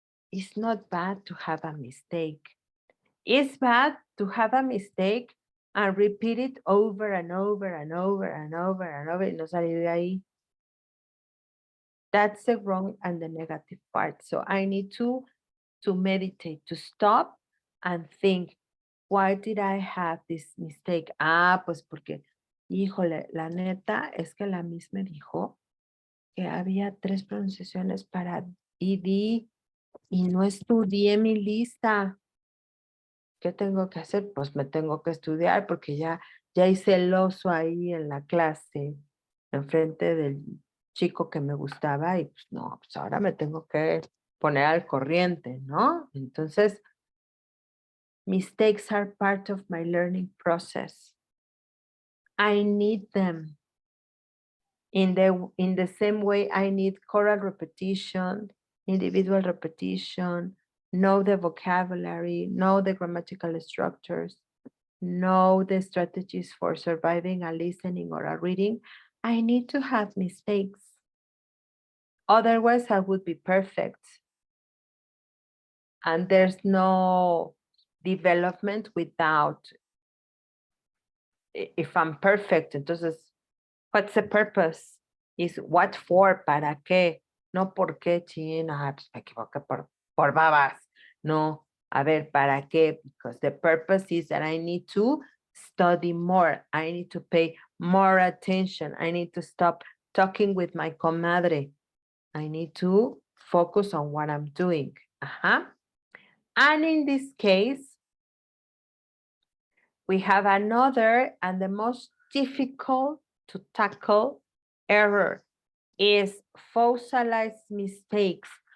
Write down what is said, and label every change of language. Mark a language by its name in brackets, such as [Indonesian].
[English] It's not bad to have a mistake. It's bad to have a mistake and repeat it over and over and over and over and over [Spanish] y no salir de ahí. [English] That's the wrong and the negative part. So I need to meditate, to stop and think, why did I have this mistake? [Spanish] Pues porque, híjole, la neta es que la Miss me dijo que había 3 pronunciaciones para ed y no estudié mi lista. ¿Qué tengo que hacer? Pues me tengo que estudiar porque ya hice el oso ahí en la clase, enfrente del chico que me gustaba y pues no, pues ahora me tengo que poner al corriente, ¿no? Entonces, [English] Mistakes are part of my learning process. I need them. In the same way, I need choral repetition, individual repetition, know the vocabulary, know the grammatical structures, know the strategies for surviving a listening or a reading. I need to have mistakes. Otherwise, I would be perfect. And there's no development without, if I'm perfect, entonces, what's the purpose? Is what for, [Spanish] para qué, no por qué, china, pues me equivoqué por babas. No, a ver, para qué, [English] because the purpose is that I need to study more. I need to pay more attention. I need to stop talking with my comadre. I need to focus on what I'm doing. And in this case, we have another and the most difficult to tackle error is fossilized mistakes.